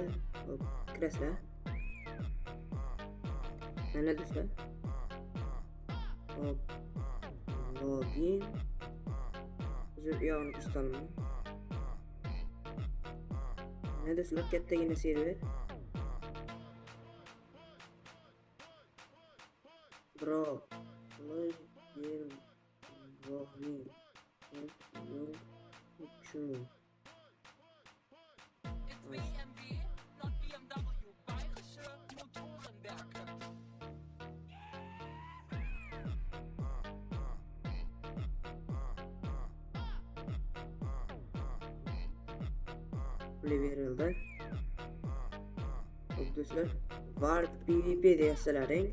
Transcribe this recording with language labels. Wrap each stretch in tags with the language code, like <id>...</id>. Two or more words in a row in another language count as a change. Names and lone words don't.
<uz>Hop, kirasizlar. Mana do'stlar. Hop. Login. Uzr, yog'ini ko'rsataman. Mana do'stlar, kattagina server. Bro, login.</uz> <en>It's BMW, not BMW Bayerische Motorenwerke.</en> <uz>Berildi. Hop do'stlar, var PvP deyasizlaring.</uz>